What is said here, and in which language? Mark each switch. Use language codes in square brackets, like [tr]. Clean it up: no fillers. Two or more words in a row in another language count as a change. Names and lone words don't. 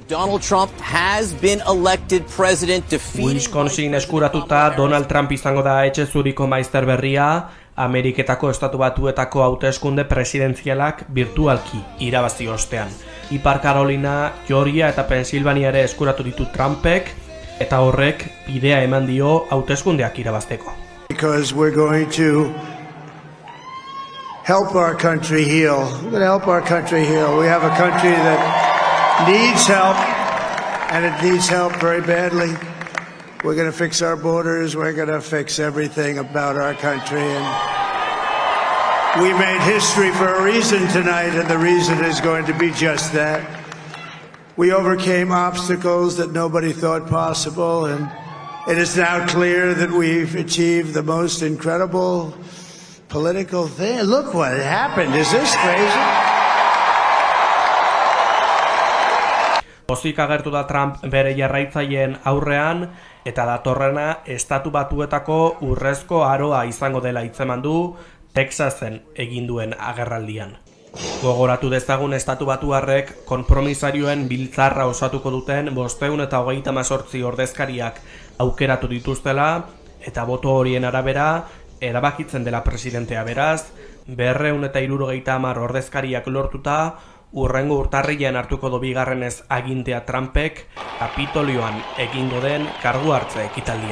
[eu] Wisconsin eskuratuta Donald Trump izango da etxe zuriko maizter berria, Ameriketako Estatu Batuetako hauteskunde presidenzialak virtualki irabazi ostean. Ipar Carolina, Georgia eta Pensilvania ere eskuratu ditu Trumpek, eta horrek bidea eman dio hauteskundeak irabazteko. [en] Help our country heal. We're going to help our country heal. We have a country that needs help, and it needs help very badly. We're going to fix our borders. We're going to fix everything about our country. And we made history for a reason tonight, and the reason is going to be just that. We overcame obstacles that nobody thought possible, and it is now clear that we've achieved the most incredible political thing. Look what happened. Is this crazy? [eu] Pozik agertu da Trump bere jarraitzaileen aurrean eta datorrena Estatu Batuetako urrezko aroa izango dela hitzeman du Texasen egin duen agerraldian. Gogoratu dezagun Estatu Batuarrek konpromisarioen biltzarra osatuko duten 528 ordezkariak aukeratu dituztela eta boto horien arabera erabakitzen dela presidentea beraz, 270 ordezkariak lortuta, urrengo urtarrilean hartuko du bigarrenez agintea Trumpek, Kapitolioan egingo den kargu hartze ekitaldian.